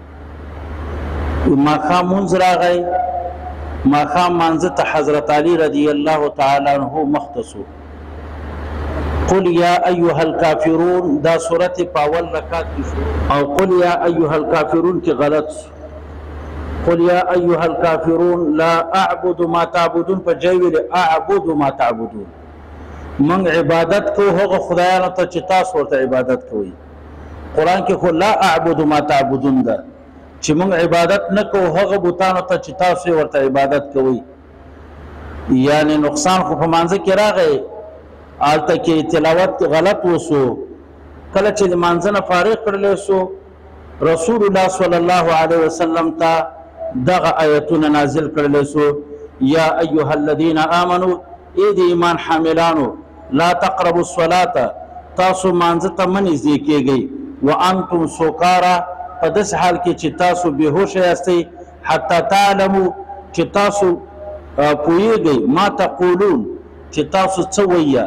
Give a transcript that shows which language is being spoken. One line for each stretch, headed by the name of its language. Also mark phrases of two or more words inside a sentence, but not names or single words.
Pashto: ماښام مونځ راغی، ماښام مانځه ته حضرت علي
Arabic: رضی الله تعالی عنہ
Pashto: مخ ته سو.
Arabic: قل یا ایها الکافرون
Pashto: دا صورت په اول رکعت کې شو او
Arabic: قل یا ایها الکافرون
Pashto: کې غلط سو.
Arabic: قل یا ایها الکافرون لا اعبد ما تعبدون
Pashto: په ځای ویل
Arabic: اعبد ما تعبدون،
Pashto: من عبادت کو هغه خدایانو ته چې تاسو ورته عبادت کوئ. قرآن کې خو
Arabic: لا اعبد ما تعبدون
Pashto: ده چې من عبادت نه کو هغه بوتانو ته چې تاسو ورته عبادت کوئ. یعنی نقصان خو په مانځه کې راغی، هلته کې تلاوت غلط وسو. کله چې د مانځه نه فارغ کړلی سو رسول الله
Arabic: صلی الله علیه وسلم
Pashto: ته دغه آیتونه نازل کړلی سو
Arabic: یا ایها الذین آمنوا
Pashto: ای د ایمان حاملانو
Arabic: لا تقربوا الصلاة
Pashto: تاسو مانځه ته مه نږدې کیږئ
Arabic: وانتم سکارا
Pashto: په داسې حال کې چې تاسو بېهوشه یاستئ
Arabic: حتی تعلمو
Pashto: چې تاسو پوهیږئ
Arabic: ما تقولون
Pashto: چې تاسو څه وایه.